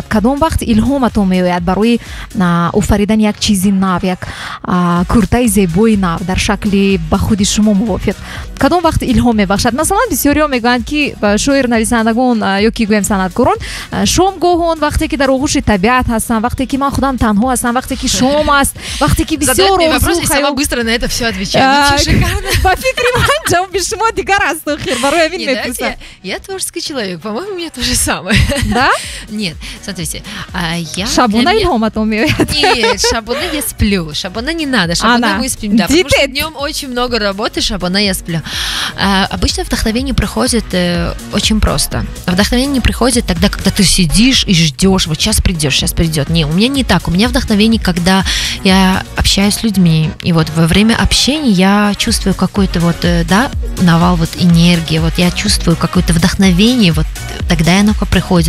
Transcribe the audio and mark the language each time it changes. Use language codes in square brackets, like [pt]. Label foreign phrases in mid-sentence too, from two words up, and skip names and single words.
[tg] Кадом вақт илҳоматон меояд барои офаридани як чизи нав, як куртаи зебои нав дар шакли ба худи шумо мувофиқ? Кадом вақт илҳом мебахшад? Масалан, бисёриҳо мегӯянд ки шоир нависандагон ё ки гӯем санъаткорон шомгоҳон, вақте ки дар оғӯши табиат ҳастанд, вақте ки ман худам танҳо ҳастам, вақте ки шом аст, вақте ки бисёр [ru] орзу сама быстро на это все отвечаю. [tg] Ба фикри ман ҷавоби шумо дигар аст охир, барои ҳамин мепурсам. [ru] Я творческий человек, по-моему, у меня то же самое. Да? Нет, смотрите, [tg] шабона илҳоматон меояд? [ru] Нет, шабона я сплю, шабона не надо, шабона мы спим, да, потому что днем очень много работы, шабона я сплю. Обычно вдохновение приходит очень просто. Вдохновение не приходит тогда, когда ты сидишь и ждешь, вот сейчас придет. Не, у меня не так. У меня вдохновение, когда я общаюсь с людьми, и вот во время общения я чувствую какой-то вот, да, навал вот энергии, вот я чувствую какое-то вдохновение, вот тогда оно приходит.